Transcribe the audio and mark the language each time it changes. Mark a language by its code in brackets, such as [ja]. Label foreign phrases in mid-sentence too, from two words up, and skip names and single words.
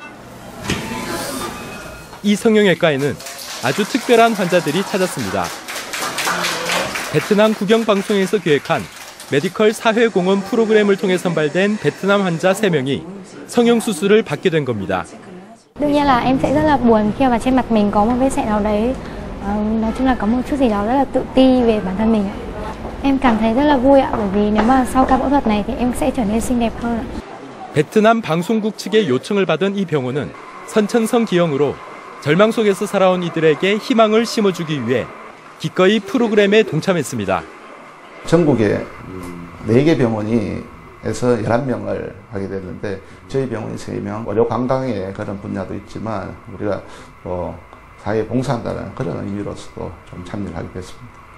[ko] 이 성형외과에는 아주 특별한 환자들이 찾았습니다. 베트남 국영방송에서 기획한 메디컬 사회공헌 프로그램을 통해 선발된 베트남 환자 3명이 성형수술을 받게 된 겁니다. [vi] đương nhiên là em sẽ rất là buồn khi mà trên mặt mình có một vết sẹo nào đấy. Nói chung là có một chút gì đó rất là tự ti về bản thân mình. Em cảm thấy rất là vui ạ, bởi vì nếu mà sau ca phẫu thuật này thì em sẽ trở nên xinh đẹp hơn ạ. [ko] 베트남 방송국 측의 요청을 받은 이 병원은 선천성 기형으로 절망 속에서 살아온 이들에게 희망을 심어주기 위해 기꺼이 프로그램에 동참했습니다. 전국에 4개 병원에서 11명을 하게 됐는데 저희 병원이 3명, 의료 관광의 그런 분야도 있지만 우리가 사회에 봉사한다는 그런 의미로서도 좀 참여를 하게 됐습니다.